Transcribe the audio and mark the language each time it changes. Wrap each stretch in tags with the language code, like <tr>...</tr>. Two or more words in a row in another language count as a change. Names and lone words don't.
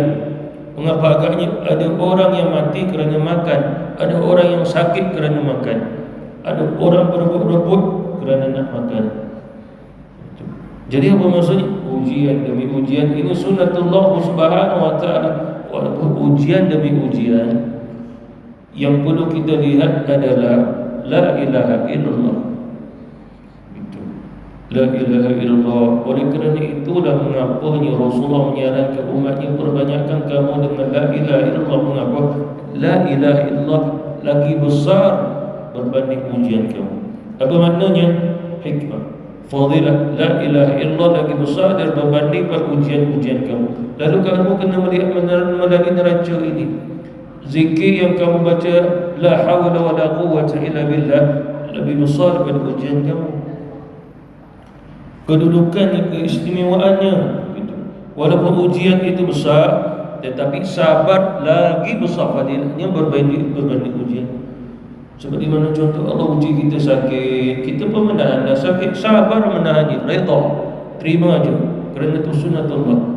<ms>Mengapa agaknya ada orang yang mati kerana makan, ada orang yang sakit kerana makan, ada orang berebut-rebut kerana nak makan. Jadi apa maksudnya? Ujian demi ujian. Ini sunatullah</ms> <ar>سبحانه وتعالى.</ar> <ms>Walaupun ujian demi ujian, yang perlu kita lihat adalah</ms> <ar>لا إله إلا الله. Itu لا إله إلا الله.</ar> <ms>Oleh kerana itulah mengapanya Rasulullah menyarankan umatnya, perbanyakkan kamu dengan</ms> <ar>لا إله إلا الله.</ar> <ms>Mengapa?</ms> <ar>لا إله إلا الله</ar> <ms>lagi besar berbanding ujian kamu. Apa maknanya? Hikmah, fadilah.</ms> <ar>لا إله إلا الله</ar> <ms>lagi besar dan berbanding pada ujian-ujian kamu. Lalu kamu kena melihat melalui neraca ini. Zikir yang kamu baca,</ms> <ar>لا حول ولا قوة إلا بالله,</ar> <ms>lebih besar daripada ujian kamu. Kedudukannya, keistimewaannya gitu. Walaupun ujian itu besar, tetapi sabar lagi besar fadilahnya berbanding ujian. Seperti mana contoh Allah uji kita sakit, kita pun menahan sakit, sabar menahannya, redha, terima aja, kerana itu sunatullah.</ms>